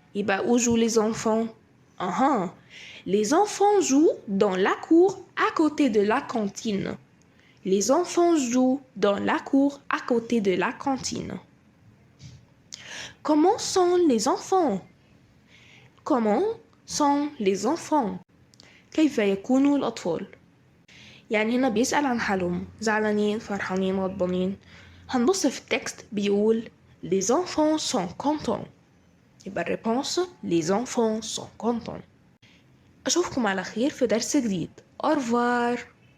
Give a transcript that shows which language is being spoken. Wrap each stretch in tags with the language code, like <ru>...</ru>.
<fr>يبقى où jouent les enfants? Les enfants jouent dans la cour à côté de la cantine. Les enfants jouent dans la cour à côté de la cantine. Comment sont les enfants? Comment sont les enfants?</fr> <ar>كيف يكون الأطفال؟ يعني هنا بيسأل عن حالهم زعلانين فرحانين غضبانين. هنبص في التكست بيقول</ar> <fr>Les enfants sont contents.</fr> <ar>يبقى الريبونس</ar> <fr>Les enfants sont contents.</fr> <ar>أشوفكم على خير في درس جديد.</ar> <fr>Au revoir.</fr>